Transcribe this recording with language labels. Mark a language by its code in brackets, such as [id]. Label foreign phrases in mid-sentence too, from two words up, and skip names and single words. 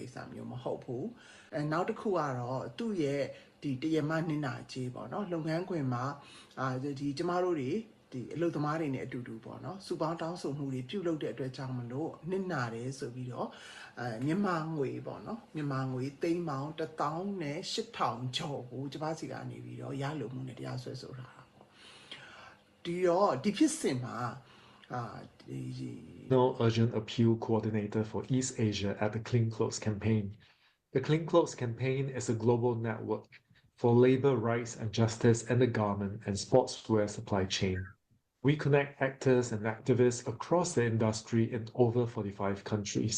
[my] စ္စမျိုးမဟုတ်ဘူးနောက်တစ်ခုကတော့သူ့ရဲ့ဒီတရမနင်းနာကြီးပေါ့နော်လုပ်ငန်းခွင်မှာဒီကျမတို့တွေဒီအလုပ်သမားတွေနဲ့အတူတူပေါ့နော်စူပေါင်းတောင်းဆိုမှုတွေပြုလုပ်တဲ့အတွက်ကြောင့်မလို့နစ်နာတယ်ဆိုပြီးတော့မြန်မာငွေပေါ့နော်မြန်မာငွေသိန်းပေါင်း1,800ကျော်ကိုကျမစီကနေပြီးတော့ရလို့မှုနဲ့တရားစွဲဆိုထားတာပေါ့ဒီတော့ဒီဖြစ်စဉ်မှာ [en] No urgent appeal coordinator for East Asia at the Clean Clothes Campaign. The Clean Clothes Campaign is a global network for labor rights and justice in the garment and sportswear supply chain. We connect actors and activists across the industry in over 45 countries.